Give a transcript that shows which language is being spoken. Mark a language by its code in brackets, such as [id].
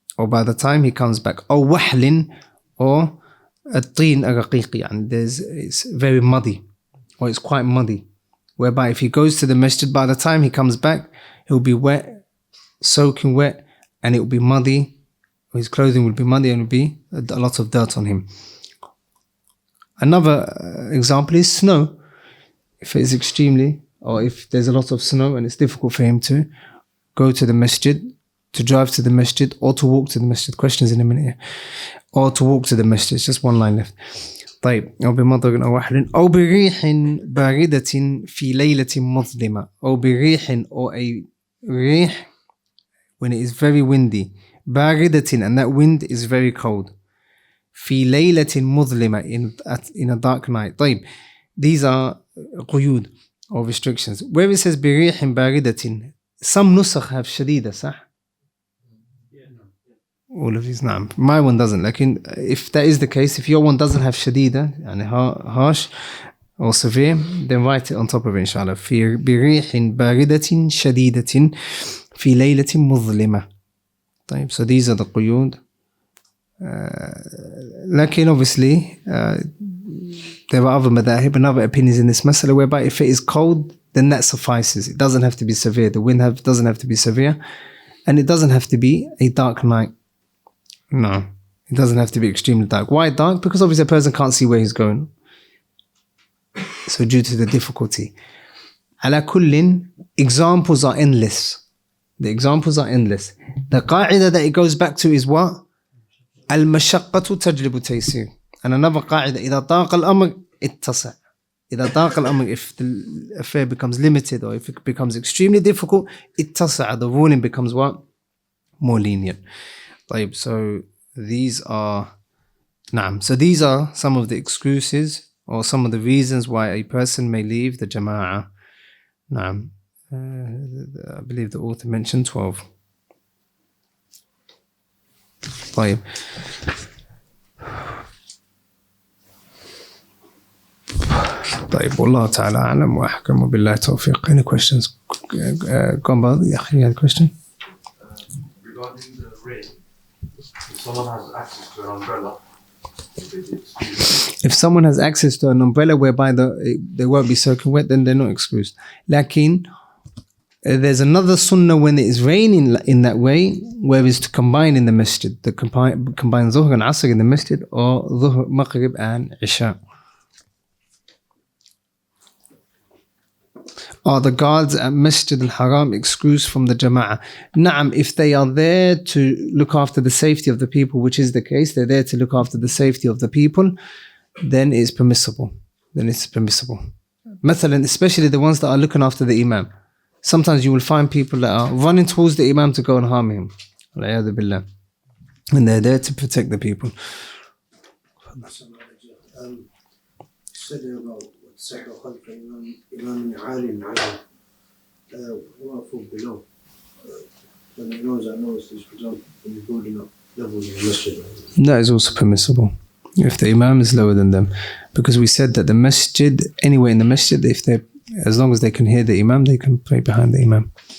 [en] Or wahlin, or [ar] الطين الرقيق, [en] يعني it's very muddy, or it's quite muddy, whereby if he goes to the masjid, by the time he comes back, he'll be wet, soaking wet, and it will be muddy, or his clothing will be muddy, and will be a lot of dirt on him. Another example is snow. If it is extremely, or if there's a lot of snow and it's difficult for him to go to the masjid, to drive to the masjid, or to walk to the masjid. Questions in a minute here. Or to walk to the masjid. It's just one line left. طيب. [ar] أو بمطر أو وحل أو بريح باردة في ليلة مظلمة. أو بريح, [en] or a rih, when it is very windy. باردة, and that wind is very cold. [ar] في ليلة مظلمة, [en] in a dark night. [ar] طيب. [en] These are قيود, or restrictions. Where it says بريح باردة, some nusakh have shadida, صح? All of these, نعم. My one doesn't. Like, if that is the case, if your one doesn't have shadida, يعني harsh or severe, then write it on top of it, inshallah. [ar] في بريح باردة شديدة في ليلة مظلمة. [en] طيب, so these are the قيود. لكن obviously There are other madhahib and other opinions in this masala whereby if it is cold, then that suffices. It doesn't have to be severe. The wind doesn't have to be severe. And it doesn't have to be a dark night. No, it doesn't have to be extremely dark. Why dark? Because obviously a person can't see where he's going. So due to the difficulty. Ala kullin, examples are endless. The examples are endless. The qa'idah that it goes back to is what? Al-mashaqqatu tajlibu taysir. And another qa'idah, [ar] إذا طاق الأمر اتسع. إذا طاق الأمر, [en] if the affair becomes limited or if it becomes extremely difficult, اتسع, the ruling becomes what? More lenient. طيب, so these are so these are some of the excuses or some of the reasons why a person may leave the Jama'ah. I believe the author mentioned 12. [ar] طيب. طيب والله تعالى أعلم وأحكم وبالله التوفيق. [en] Any questions? Go on, brother. You had a question? Regarding the rain, if someone has access to an umbrella, if someone has access to an umbrella whereby they won't be soaking wet, then they're not excused. Lakin, there's another sunnah when it is raining in that way, where is to combine in the masjid. To combine Dhuhr and Asr in the masjid, or Dhuhr, Maghrib and Isha. Are the guards at Masjid al-Haram excused from the Jama'ah? Na'am, if they are there to look after the safety of the people, which is the case, they're there to look after the safety of the people, then it's permissible. Mathalan, especially the ones that are looking after the Imam. Sometimes you will find people that are running towards the Imam to go and harm him. And they're there to protect the people. Said about second [ar] خلف إمام عالٍ على وقف [en] below. When he knows, for example, when you're building up levels of the masjid. That is also permissible if the Imam is lower than them, because we said that the masjid, anywhere in the masjid, if they, as long as they can hear the Imam, they can pray behind the Imam.